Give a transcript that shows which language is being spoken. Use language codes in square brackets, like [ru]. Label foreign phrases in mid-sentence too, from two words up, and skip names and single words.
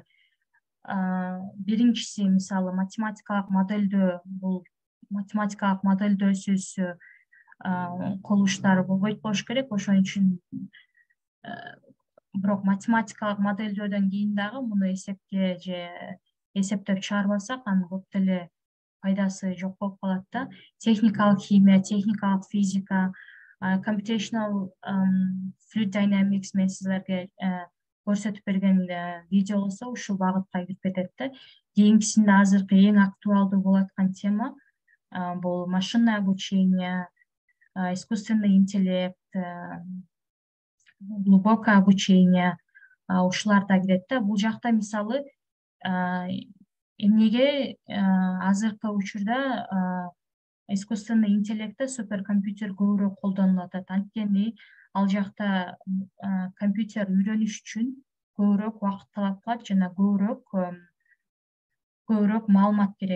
[ky] Биринчиси мисалы математикалык модельдөө, бул математикалык модельдөөсүз кылыштары болбойт болуш керек. Ошон үчүн бирок математикалык модельдөөдөн кийин дагы муну эсепке же эсептеп чыгарбасак, анын бут эле пайдасы жок болуп калат да. Техникалык химия, техникалык физика, [en] computational fluid dynamics [ky] мен силерге көрсөтүп берген видео болсо ушул багытка кирип кетет да. Кийинкисинде азыркы эң актуалдуу болуп аткан тема бул [ru] машинное обучение, искусственный интеллект, глубокое обучение, [ky] ушулар да кирет да. Бул жакта мисалы эмнеге азыркы учурда [ru] искусственный интеллектте [ky] суперкомпьютер көбүрөөк колдонулуп атат. Анткени ал жакта компьютер үйрөнүш үчүн көбүрөөк убакыт талап кылат жана көбүрөөк маалымат керек.